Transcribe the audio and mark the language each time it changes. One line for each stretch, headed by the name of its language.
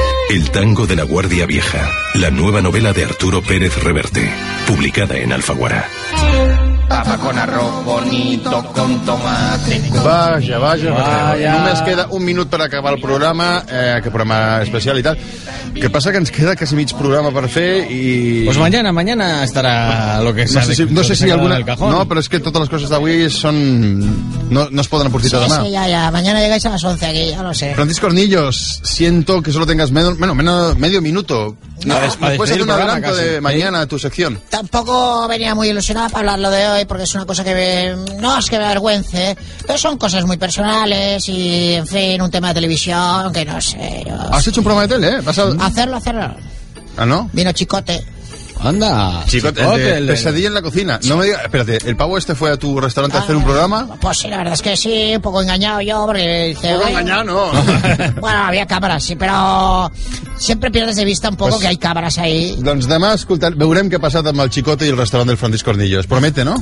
Spanish: El tango de la Guardia Vieja, la nueva novela de Arturo Pérez Reverte, publicada en Alfaguara. Papa con arroz bonito, con tomate.
Catalan: Vaya. Només queda un minut per acabar el programa, que programa especial i tal. Que passa que ens queda quasi mig programa per fer i...
Spanish: Pues mañana estarà lo que sea. No sé si alguna...
Catalan: No, però és que totes les coses d'avui són... No es poden aportar sí, demà.
Spanish: Sí, ya. Mañana llegáis a las 11 aquí, ya lo sé. Francisco Ornillos, siento que solo tengas medio minuto. Después de un adelanto de mañana a tu sección. Tampoco venía muy ilusionada para hablarlo de hoy, porque es una cosa que me avergüence, pero son cosas muy personales y, en fin, un tema de televisión que no sé. Has hecho un programa de tele, ¿eh? Hacerlo. ¿Ah, no? Vino Chicote. Anda, Chicote, pesadilla en la cocina. No me digas, espérate, ¿el pavo este fue a tu restaurante a hacer un programa? Pues sí, la verdad es que sí, un poco engañado yo, porque dice, un poco engañado, ¿no? Bueno, había cámaras, sí, pero siempre pierdes de vista un poco pues, que hay cámaras ahí.
Catalan: Doncs demà, escolta, veurem què ha passat amb el Chicote i el restaurant del Francisco Ornillos.
Spanish: Promete, ¿no?